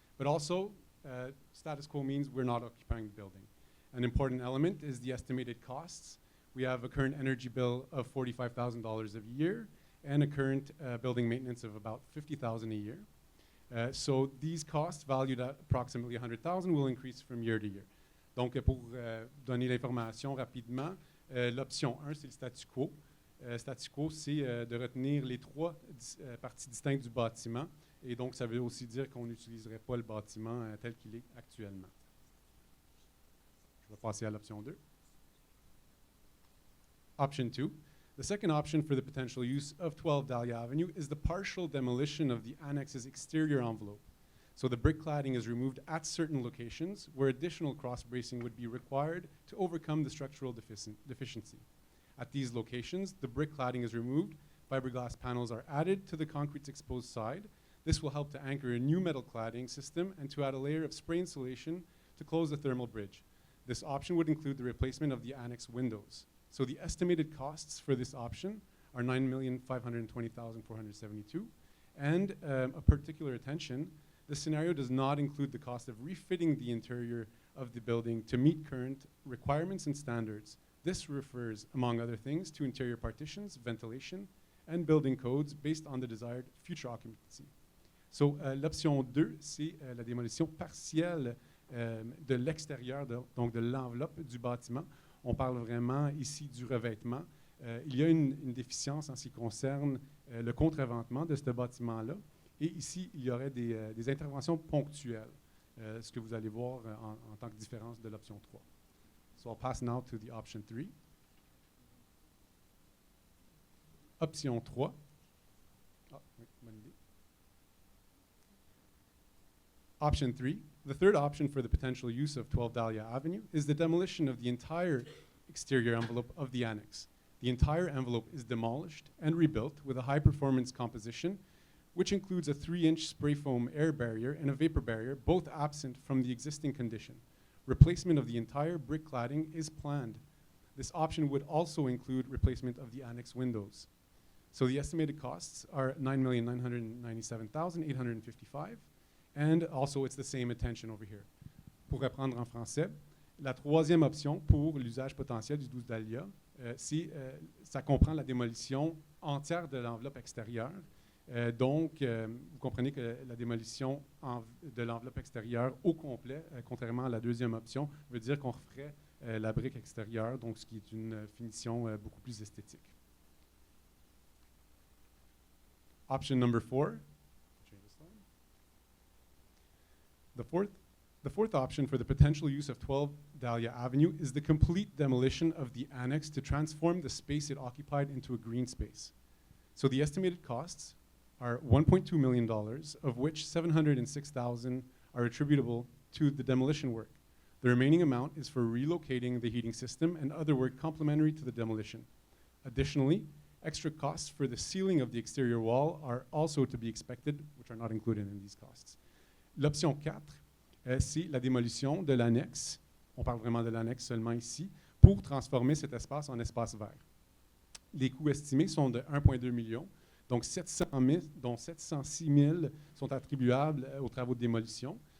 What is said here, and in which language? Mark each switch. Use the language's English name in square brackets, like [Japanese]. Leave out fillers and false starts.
[English] But also, status quo means we're not occupying the building. An important element is the estimated costs. We have a current energy bill of $45,000 a year and a current building maintenance of about $50,000 a year. So these costs, valued at approximately $100,000, will increase from year to year. [French] Donc, pour donner l'information rapidement, l'option 1, c'est le statu quo. Statu quo, c'est de retenir les 3 parties distinctes du bâtiment. Et donc, ça veut aussi dire qu'on n'utiliserait pas le bâtiment tel qu'il est actuellement. Je vais passer à l'option 2. Option 2. [English] The second option for the potential use of 12 Dahlia Avenue is the partial demolition of the annex's exterior envelope. So the brick cladding is removed at certain locations where additional cross bracing would be required to overcome the structural deficiency. At these locations, the brick cladding is removed, fiberglass panels are added to the concrete's exposed side. This will help to anchor a new metal cladding system and to add a layer of spray insulation to close the thermal bridge. This option would include the replacement of the annex windows. So the estimated costs for this option are $9,520,472. And a particular attention, the scenario does not include the cost of refitting the interior of the building to meet current requirements and standards. This refers, among other things, to interior partitions, ventilation, and building codes based on the desired future occupancy. [French] So, l'option 2, c'est la démolition partielle de l'extérieur, donc de l'enveloppe du bâtiment. On parle vraiment ici du revêtement. Il y a une déficience en ce qui concerne le contre-éventement de ce bâtiment-là. Et ici, il y aurait des interventions ponctuelles, ce que vous allez voir en tant que différence de l'option 3. [English] So I'll pass now to the option 3. [French] Option 3. Ah, oui, bonne idée. [English] Option 3. The third option for the potential use of 12 Dahlia Avenue is the demolition of the entire exterior envelope of the annex. The entire envelope is demolished and rebuilt with a high-performance composition, which includes a 3-inch spray foam air barrier and a vapor barrier, both absent from the existing condition. Replacement of the entire brick cladding is planned. This option would also include replacement of the annex windows. So the estimated costs are $9,997,855, and also it's the same attention over here. [French] Pour reprendre en français, la troisième option pour l'usage potentiel du 12 Dahlia, ça comprend la démolition entière de l'enveloppe extérieure. Donc, vous comprenez que la démolition de l'enveloppe extérieure au complet, contrairement à la deuxième option, veut dire qu'on referait la brique extérieure, donc ce qui est une finition beaucoup plus esthétique. [English] Option number 4. The fourth option for the potential use of 12 Dahlia Avenue is the complete demolition of the annex to transform the space it occupied into a green space. So the estimated costs are $1.2 million, of which $706,000 are attributable to the demolition work. The remaining amount is for relocating the heating system and other work complementary to the demolition. Additionally, extra costs for the sealing of the exterior wall are also to be expected, which are not included in these costs. [French] L'option 4, c'est la démolition de l'annexe. On parle vraiment de l'annexe seulement ici, pour transformer cet espace en espace vert. Les coûts estimés sont de 1,2 million. Donc, 706 000 sont attribuables aux travaux de démolition.